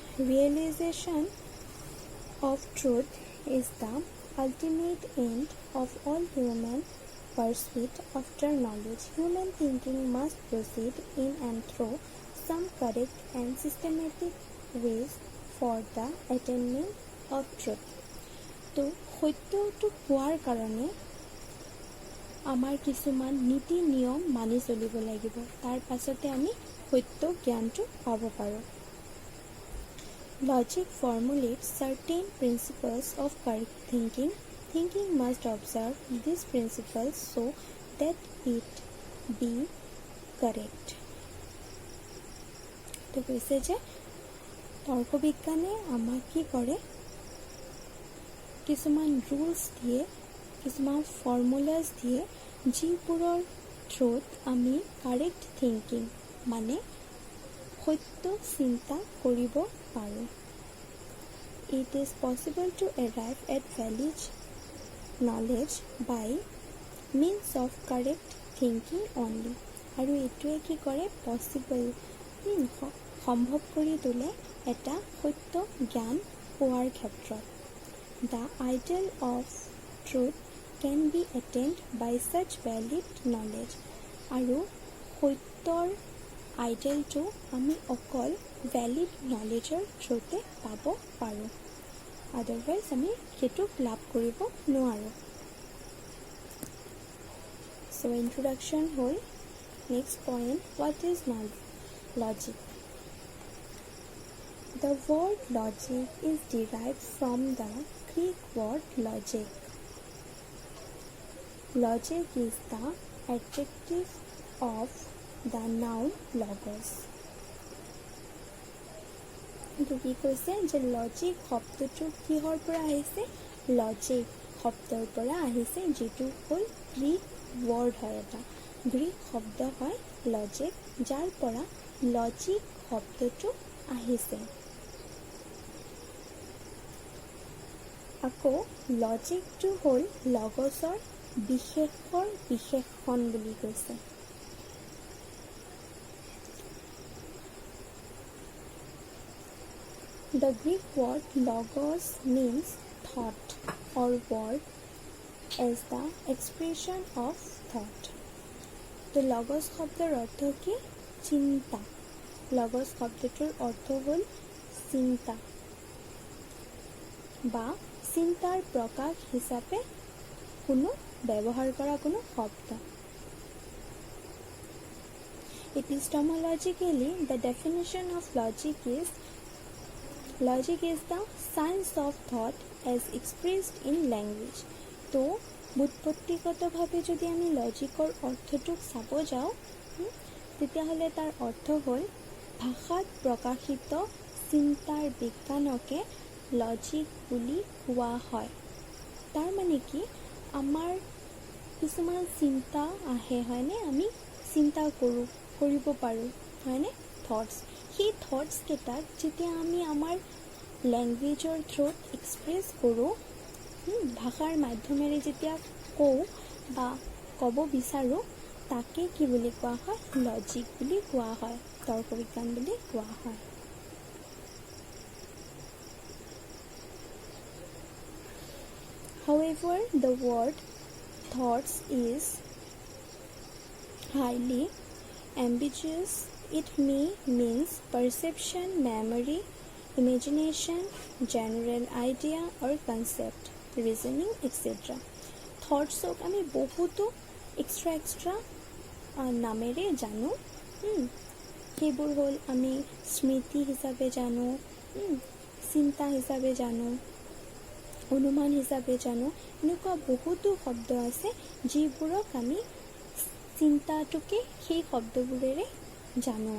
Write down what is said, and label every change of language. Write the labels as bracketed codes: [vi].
[en] Realization of truth is the ultimate end of all human pursuit after knowledge. Human thinking must proceed in and through some correct and systematic ways for the attainment of truth. [as] তো সত্যটো পোৱাৰ কাৰণে আমাৰ কিছুমান নীতি নিয়ম মানি চলিব লাগিব। তাৰ পাছতে আমি সত্য জ্ঞানটো পাব পাৰোঁ। [en] Logic formulates certain principles of correct thinking. Thinking must observe these principles so that it be correct. [as] তো কৈছে যে তৰ্ক বিজ্ঞানে আমাক কি কৰে, কিছুমান ৰুলছ দিয়ে, কিছুমান ফৰ্মুলাছ দিয়ে, যিবোৰৰ থ্ৰুত আমি কাৰেক্ট থিংকিং মানে সত্য চিন্তা কৰিব পাৰোঁ। [en] It is possible to arrive at valid knowledge by means of correct thinking only. [as] আৰু এইটোৱে কি কৰে, পচিবল সম্ভৱ কৰি তোলে এটা সত্য জ্ঞান পোৱাৰ ক্ষেত্ৰত। [en] The ideal of truth can be attained by such valid knowledge. [as] আৰু সত্যৰ আইডিয়েলটো আমি অকল ভেলিড নলেজৰ থ্ৰুতে পাব পাৰোঁ, আদাৰৱাইজ আমি সেইটোক লাভ কৰিব নোৱাৰোঁ। চ' ইন্ট্ৰডাকশ্যন হ'ল। [en] Next point, what is logic? The word logic is derived from the Greek word logic. Logic is the adjective of the noun logos. [as] কিন্তু কি কৈছে যে লজিক শব্দটো কিহৰ পৰা আহিছে? লজিক শব্দৰ পৰা আহিছে, যিটো হ'ল গ্ৰীক ৱৰ্ড হয়, এটা গ্ৰীক শব্দ হয় লজিক, যাৰ পৰা লজিক শব্দটো আহিছে। আকৌ লজিকটো হ'ল লগছৰ বিশেষৰ বিশেষণ বুলি কৈছে। [en] The Greek word logos means thought or word as the expression of thought. [as] তো লগছ শব্দৰ অৰ্থ কি? চিন্তা। লগছ শব্দটোৰ অৰ্থ হ'ল চিন্তা বা চিন্তাৰ প্ৰকাশ হিচাপে কোনো ব্যৱহাৰ কৰা কোনো শব্দ। [en] Epistemologically, the definition of logic is the science of thought as expressed in language. तो [as] ব্যুৎপত্তিগতভাৱে যদি আমি লজিকৰ অৰ্থটোক চাব যাওঁ তেতিয়াহ'লে তাৰ অৰ্থ হ'ল ভাষাত প্ৰকাশিত চিন্তাৰ বিজ্ঞানকে লজিক বুলি কোৱা হয়। তাৰ মানে কি আমাৰ কিছুমান চিন্তা আহে হয়নে, আমি চিন্তা কৰিব পাৰোঁ হয়নে, থটছ। সেই থটছকেইটাক যেতিয়া আমি আমাৰ লেংগুৱেজৰ থ্ৰুত এক্সপ্ৰেছ কৰোঁ, ভাষাৰ মাধ্যমেৰে যেতিয়া কওঁ বা ক'ব বিচাৰোঁ, তাকে কি বুলি কোৱা হয়, লজিক বুলি কোৱা হয়, তৰ্ক বিজ্ঞান বুলি কোৱা হয়। [en] However, the word thoughts is highly ambiguous. It may means perception, memory, imagination, general idea or concept, reasoning, etc. [as] Thoughts-ok আমি বহুতো এক্সট্ৰা নামেৰে জানো। সেইবোৰ হ'ল আমি স্মৃতি হিচাপে জানো, চিন্তা হিচাপে জানো, অনুমান হিচাপে জানো। এনেকুৱা বহুতো শব্দ আছে যিবোৰক আমি চিন্তাটোকে সেই শব্দবোৰেৰে জানো।